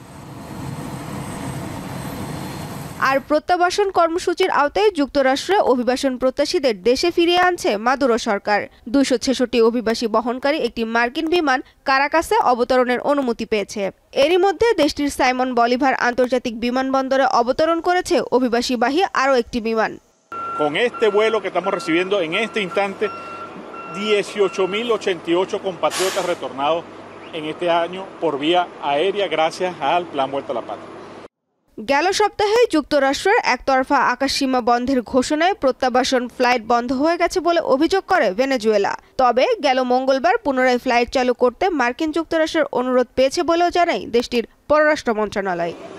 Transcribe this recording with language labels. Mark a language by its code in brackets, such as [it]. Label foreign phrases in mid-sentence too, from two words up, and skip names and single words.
[bn] আর প্রত্যাবাসন কর্মসূচির আওতায় যুক্তরাষ্ট্রে অভিবাসন প্রত্যাশীদের দেশে ফিরিয়ে আনছে মাদুরো সরকার। 266 অভিবাসী বহনকারী একটি মার্কিন বিমান কারাকাসে অবতরণের অনুমতি পেয়েছে। এরই মধ্যে দেশটির সাইমন বলিভার আন্তর্জাতিক বিমানবন্দরে অবতরণ করেছে অভিবাসীবাহী আরও একটি বিমান। [es] Con este vuelo que estamos recibiendo en este instante 18.088 compatriotas retornados en este año por vía aérea gracias al Plan Vuelta a la Patria. [bn] গেল সপ্তাহে যুক্তরাষ্ট্রের একতরফা আকাশসীমা বন্ধের ঘোষণায় প্রত্যাবাসন ফ্লাইট বন্ধ হয়ে গেছে বলে অভিযোগ করে ভেনেজুয়েলা। তবে গেল মঙ্গলবার পুনরায় ফ্লাইট চালু করতে মার্কিন যুক্তরাষ্ট্রের অনুরোধ পেয়েছে বলেও জানায় দেশটির পররাষ্ট্র মন্ত্রণালয়।